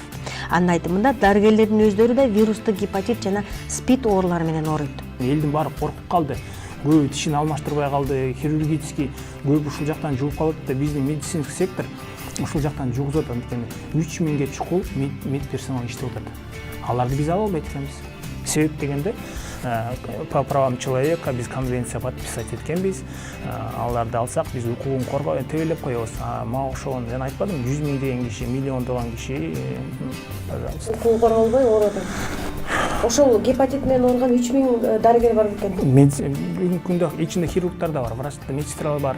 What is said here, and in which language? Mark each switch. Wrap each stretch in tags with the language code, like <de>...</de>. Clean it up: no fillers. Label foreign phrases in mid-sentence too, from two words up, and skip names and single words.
<ky>Анын айтымында дарыгерлердин өздөрү да вирустук гепатит жана СПИД оорулары менен ооруйт. Элдин баары коркуп калды. Көбү тишин алмаштырбай калды, хирургический көбү ушул жактан жугуп калат да, биздин медицинский сектор ушул жактан жугузат. Анткени 3000ге чукул медперсонал иштеп атат. Аларды биз ала албайт экенбиз. Себеп дегенде</ky> <ru>по правам человека</ru> <ky>биз</ky> <ru>конвенция подписать</ru> <ky>эткенбиз. Аларды алсак биз укугун коргоо тебелеп коебуз. Мага ошогон мен айтпадым, 100 000 деген киши, миллиондогон киши, пожалуйста. Укугу корголбой оорот. ошол гепатит менен ооруган 3000 дарыгер бар экен. Бүгүнкү күндө ичинде хирургдар да бар, врачтар, медсестралар бар.</ky>